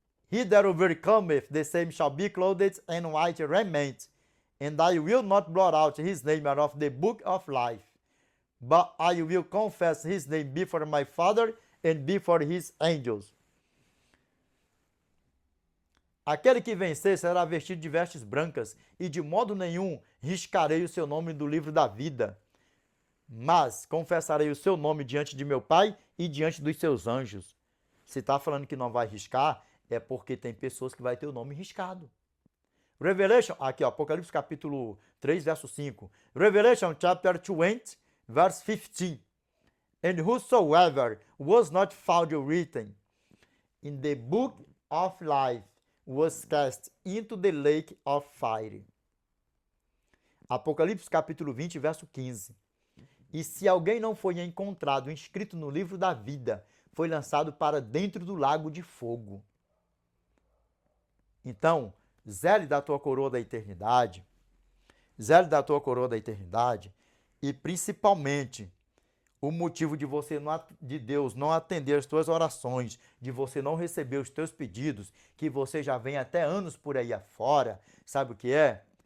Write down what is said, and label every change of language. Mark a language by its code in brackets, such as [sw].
[en] He that overcometh, the same shall be clothed in white raiment, and I will not blot out his name out of the book of life, but I will confess his name before my Father and before his angels. [pt] Aquele que vencer será vestido de vestes brancas, e de modo nenhum riscarei o seu nome do livro da vida. Mas confessarei o seu nome diante de meu Pai e diante dos seus anjos. Se está falando que não vai riscar, é porque tem pessoas que vai ter o nome riscado. Revelation, aqui ó, Apocalipse capítulo 3, verso 5. [en] Revelation chapter 20, verse 15. And whosoever was not found written in the book of life was cast into the lake of fire. [pt] Apocalipse capítulo 20, verso 15. E se alguém não foi encontrado inscrito no livro da vida, foi lançado para dentro do lago de fogo. Então, zele da tua coroa da eternidade, zele da tua coroa da eternidade, e principalmente o motivo de você de Deus não atender as tuas orações, de você não receber os teus pedidos, que você já vem até anos por aí afora, sabe o que é?